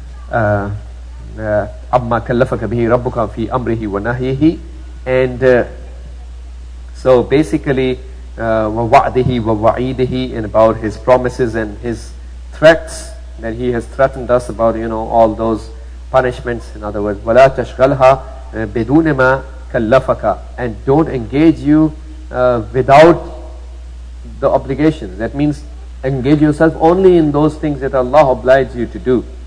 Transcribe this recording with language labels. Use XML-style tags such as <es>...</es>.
<ar>أَمَّا كَلَّفَكَ بِهِ رَبُّكَ فِي أَمْرِهِ وَنَهْيِهِ.</ar> <en>And so basically</en> <ar>وَوَعْدِهِ وَوَعِيدِهِ,</ar> <en>and about his promises and his threats that he has threatened us about, all those punishments. In other words,</en> <ar>وَلَا تَشْغَلْهَا بِدُونِ مَا كَلَّفَكَ.</ar> <en>And don't engage you without the obligations. That means engage yourself only in those things that Allah obliges you to do.</en>